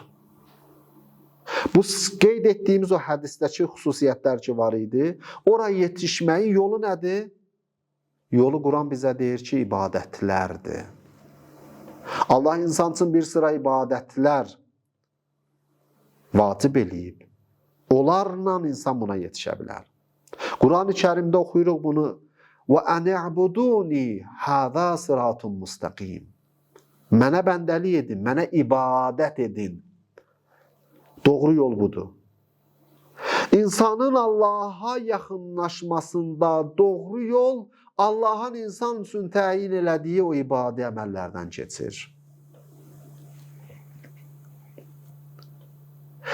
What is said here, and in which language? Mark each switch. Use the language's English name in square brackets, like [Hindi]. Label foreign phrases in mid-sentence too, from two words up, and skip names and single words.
[Azerbaijani] Bu qeyd etdiyimiz o hədisdəki xüsusiyyətlər ki var idi, oraya yetişməyin yolu nədir? Yolu Quran bizə deyir ki, ibadətlərdir. Allah insan üçün bir sıra ibadətlər vacib eləyib. Onlarla insan buna yetişə bilər. Quran-ı Kərimdə oxuyuruq bunu. [Arabic] وَاَنْ اَعْبُدُونِي هَذَا صِرَاطٌ مُسْتَقِيمٌ. [Azerbaijani] Mənə bəndəlik edin, mənə ibadət edin. Doğru yol budur. İnsanın Allaha yaxınlaşmasında doğru yol Allahın insan üçün təyin elədiyi o ibadi əməllərdən keçir.